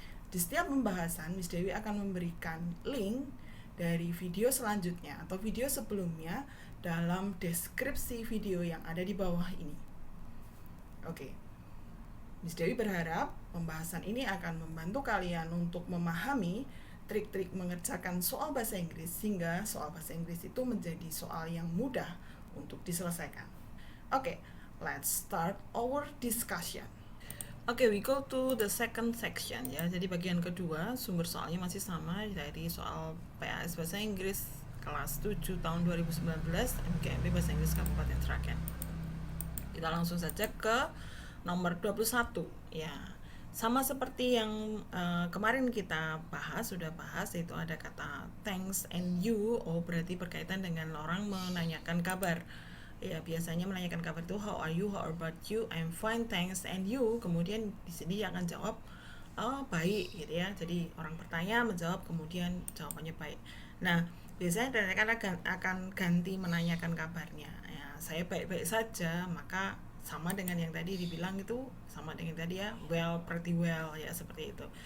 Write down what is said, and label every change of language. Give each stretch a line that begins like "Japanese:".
Indonesian: Di setiap pembahasan, Miss Dewi akan memberikan link dari video selanjutnya atau video sebelumnya dalam deskripsi video yang ada di bawah ini. Oke, Miss Dewi berharap pembahasan ini akan membantu kalian untuk memahami trik-trik mengerjakan soal bahasa Inggris sehingga soal bahasa Inggris itu menjadi soal yang mudah untuk diselesaikan.
English: Oke, let's start our discussion. Oke, we go to the second section
Indonesian: ya. Jadi bagian kedua, sumber soalnya masih sama dari soal PAS Bahasa Inggris kelas 7 tahun 2019 MGMP Bahasa Inggris Kabupaten Sragen. Kita langsung saja ke nomor 21 ya. Sama seperti yang kemarin kita sudah bahas, yaitu ada kata
English: thanks and you.
Indonesian: Berarti berkaitan dengan orang menanyakan kabar. Ya, biasanya menanyakan kabar itu
English: how are you, how about you, I'm fine, thanks, and you.
Indonesian: Kemudian di sini dia akan jawab baik gitu ya. Jadi orang bertanya menjawab, kemudian jawabannya baik. Nah, biasanya akan ganti menanyakan kabarnya. Ya, saya baik-baik saja, maka sama dengan yang tadi dibilang itu, sama dengan tadi ya,
English: well, pretty well
Indonesian: ya, seperti itu.